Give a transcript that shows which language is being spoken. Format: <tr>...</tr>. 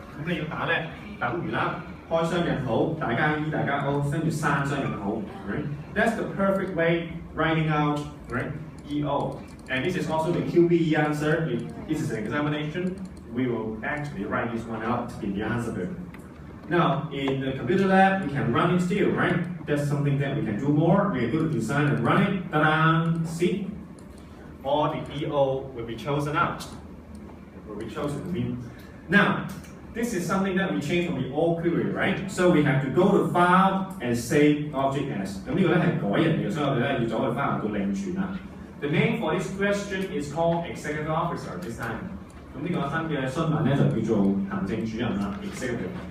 <yue>咁你要打咧，等於啦，開雙引號，大家 E 大家 O， 跟住刪雙引號 ，right?</yue> <en>That's the perfect way writing out, right? EO. And this is also the QBE answer. If this is an examination, we will actually write this one out in the answer book. Now, in the computer lab, we can run it still, right? That's something that we can do more. We can go to design and run it. Ta-da! See? All the EO will be chosen out. Will be chosen. Now, this is something that we changed from the old query, right? So we have to go to file and save object as.</en> <yue>咁呢個咧係改人嚟嘅，所以我哋咧要走去 file 度另存啦。</yue> <en>The name for this question is called executive officer this time.</en> <yue>咁呢個新嘅詢問咧就叫做行政主任啦 ，executive.</yue>